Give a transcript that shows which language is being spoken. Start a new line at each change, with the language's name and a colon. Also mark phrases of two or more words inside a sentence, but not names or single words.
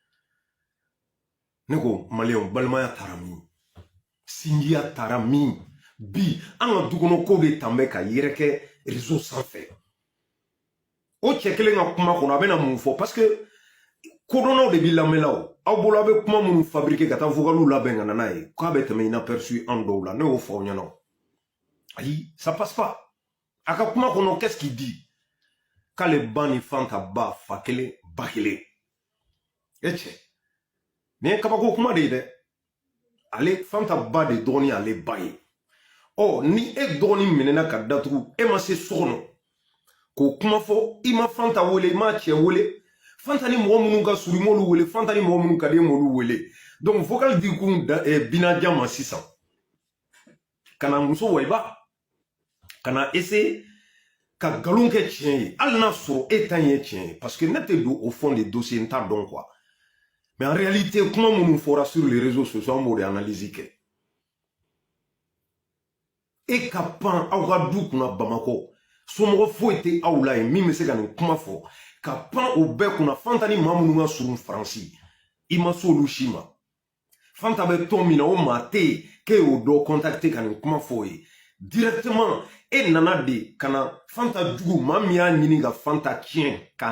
Bambara: ne ko maliyɛnw balimaya taara min sinjiya taara min bi an ka dukɔnɔ ko de tan bɛ ka yɛrɛkɛ réseau sanfɛ o cɛ kelen ka kuma kɔnɔ a bɛna mun fɔ
French: parce que
Bambara: kodɔnnaw de b'i lamɛnla o aw bolo a bɛ kuma minnu fabriquer ka taa vocaliw labɛn ka na n'a ye k'a bɛ tɛmɛ inaperçu an dɔw la ne y'o fɔ aw ɲɛna ayi
French: ça passe pas
Bambara: a ka kuma kɔnɔ
French: qu'est-ce qu'il dit
Bambara: k'ale ba ni Fanta ba fa kelen ba kelen e cɛ nin ye kabako kuma de ye dɛ ale Fanta ba de dɔgɔnin ale ba ye ɔ ni e dɔgɔnin minɛna ka datugu e ma se so kɔnɔ k'o kuma fɔ i ma Fanta wele i ma cɛ wele Fanta ni mɔgɔ minnu ka surun i m'olu wele Fanta ni mɔgɔ minnu ka di i m'olu wele
French: donc vocal
Bambara: di kun Binajan ma sisan ka na muso wayba ka na essayer ka nkalon kɛ tiɲɛ ye hali n'a sɔrɔ e ta in ye tiɲɛ ye
French: parce que
Bambara: ne tɛ don
French: au fond des dossiers
Bambara: n t'a dɔn
French: quoi mais en réalité
Bambara: kuma minnu fɔra
French: sur les réseaux sociaux
Bambara: an b'o de analyse kɛ e ka pan aw ka du kunna Bamakɔ somɔgɔ foyi tɛ aw la yen min bɛ se ka nin kuma fɔ ka pan o bɛɛ kunna Fanta ni maa minnu ka surun Faransi i ma se olu si ma Fanta bɛ tɔn min na o maa tɛ yen k'e y'o dɔ contacter ka nin kuma fɔ o ye directement e nana de ka na Fanta jugu maa min y'a ɲini ka Fanta tiɲɛ k'a